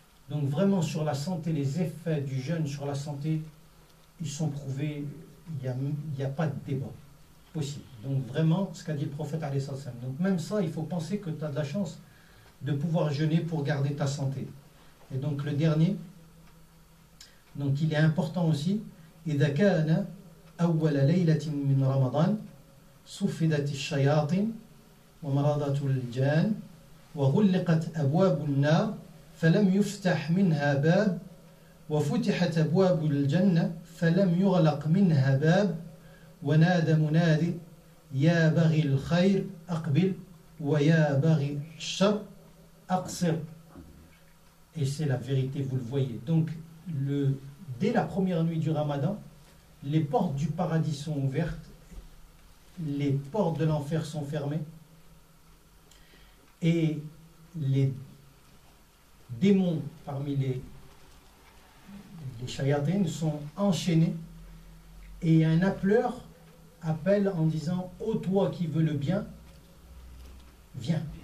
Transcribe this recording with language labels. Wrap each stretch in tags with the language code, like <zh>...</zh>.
<fr>Donc vraiment sur la santé, les effets du jeûne sur la santé, ils sont prouvés, il n'y a pas de débat possible. Donc vraiment, ce qu'a dit le prophète alayhi salam. Donc même ça, il faut penser que tu as de la chance de pouvoir jeûner pour garder ta santé. Et donc le dernier, donc il est important aussi,</fr> <ar>إذا كان أول ليلة من رمضان صفدت الشياطين ومرضت الجان وغلقت أبواب النار فلم يفتح منها باب وفتحت أبواب الجنة فلم يغلق منها باب ونادى منادي يا بغي الخير أقبل ويا بغي الشر أقصر.</ar> <fr>Et c'est la vérité, vous le voyez. Donc, dès la première nuit du Ramadan, les portes du paradis sont ouvertes, les portes de l'enfer sont fermées, et les démons parmi les shayatines sont enchaînés, et un appeleur appelle en disant « Ô toi qui veux le bien, viens.</fr>